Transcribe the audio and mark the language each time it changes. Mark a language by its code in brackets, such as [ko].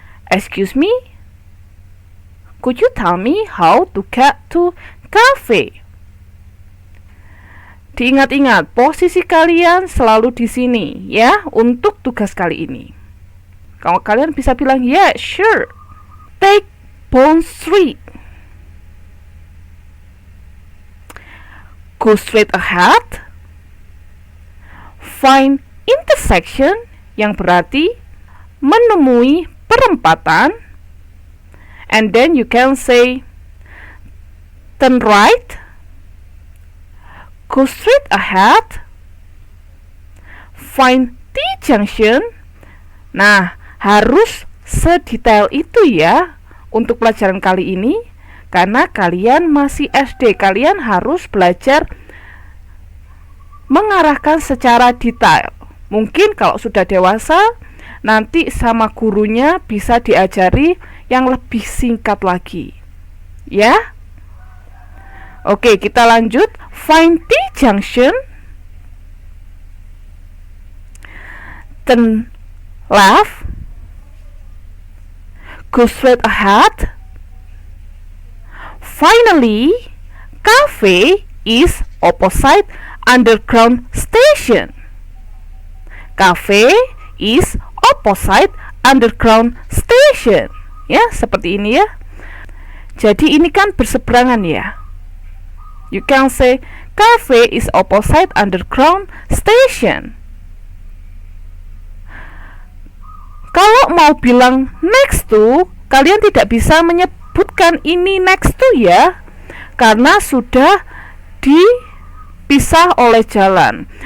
[en] Excuse me, could you tell me how to get to cafe? [id] Diingat-ingat, posisi kalian selalu di sini ya untuk tugas kali ini. Kalau kalian bisa bilang, [en] yeah, sure. Take Bond Street. Go straight ahead. Find intersection, [id] yang berarti menemui perempatan. [en] And then you can say turn right, go straight ahead, find T-junction. [id] Nah, harus sedetail itu ya untuk pelajaran kali ini, karena kalian masih SD, kalian harus belajar mengarahkan secara detail. Mungkin kalau sudah dewasa, nanti sama gurunya bisa diajari yang lebih singkat lagi. Ya? Oke, kita lanjut. [en] Find T-junction. Turn left. Go straight ahead. Finally, cafe is opposite underground station. Cafe is opposite underground station. [id] Ya, seperti ini ya. Jadi ini kan berseberangan ya. [en] You can say cafe is opposite underground station. [id] Kalau mau bilang next to, kalian tidak bisa menyebutkan ini next to ya, karena sudah dipisah oleh jalan.